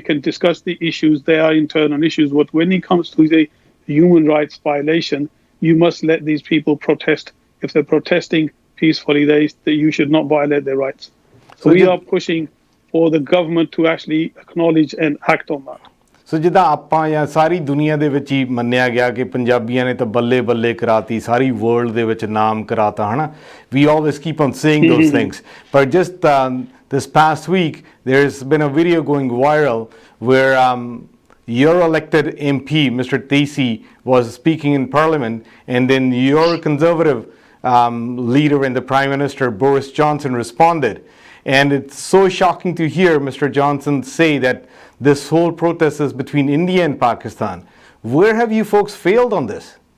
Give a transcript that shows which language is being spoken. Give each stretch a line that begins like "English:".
English: You can discuss the issues. They are internal issues. But when it comes to the human rights violation, you must let these people protest. If they're protesting peacefully, you should not violate their rights. So we are pushing for the government to actually acknowledge and act on that.
Punjabi: ਸੋ ਜਿੱਦਾਂ ਆਪਾਂ ਜਾਂ ਸਾਰੀ ਦੁਨੀਆ ਦੇ ਵਿੱਚ ਹੀ ਮੰਨਿਆ ਗਿਆ ਕਿ ਪੰਜਾਬੀਆਂ ਨੇ ਤਾਂ ਬੱਲੇ ਬੱਲੇ ਕਰਾਤੀ, ਸਾਰੀ ਵਰਲਡ ਦੇ ਵਿੱਚ ਨਾਮ ਕਰਾਤਾ, ਹਨਾ,
English: we always keep on saying those things, but just this past week there's been a video going viral where your elected MP Mr. Tesi was speaking in Parliament, and then your conservative leader and the Prime Minister Boris Johnson responded. And it's so shocking to hear Mr. Johnson say that this whole protest is between India and Pakistan. Where have you folks failed on this?